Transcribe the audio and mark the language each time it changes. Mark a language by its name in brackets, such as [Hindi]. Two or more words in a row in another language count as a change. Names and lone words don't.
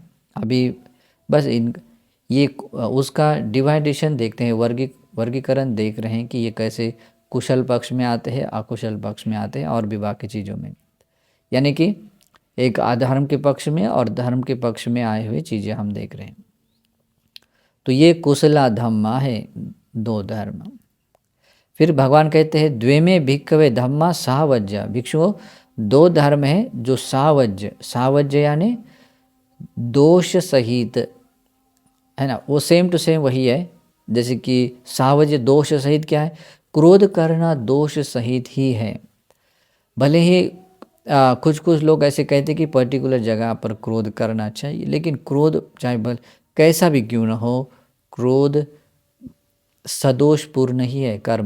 [Hindi] अभी बस ये उसका डिवाइडेशन देखते हैं, वर्गीकरण देख रहे हैं कि ये कैसे कुशल पक्ष में आते हैं, अकुशल पक्ष में आते हैं, और भी बाकी चीज़ों में, यानी कि एक अधर्म के पक्ष में और धर्म के पक्ष में आए हुए चीज़ें हम देख रहे हैं। तो ये [Pali] कुशला धम्मा [Hindi] है, दो धर्म। फिर भगवान कहते हैं [Pali] द्वे में भिक्खवे धम्मा सावज्य, [Hindi] भिक्षुओं दो धर्म है जो सावज्य यानी दोष सहित है ना, वो [English] same to same [Hindi] वही है। जैसे कि सावज्य दोष सहित क्या है, क्रोध करना दोष सहित ही है। भले ही कुछ लोग ऐसे कहते कि पर्टिकुलर जगह पर क्रोध करना चाहिए, लेकिन क्रोध चाहे भले कैसा भी क्यों न हो, क्रोध सदोषपूर्ण ही है कर्म।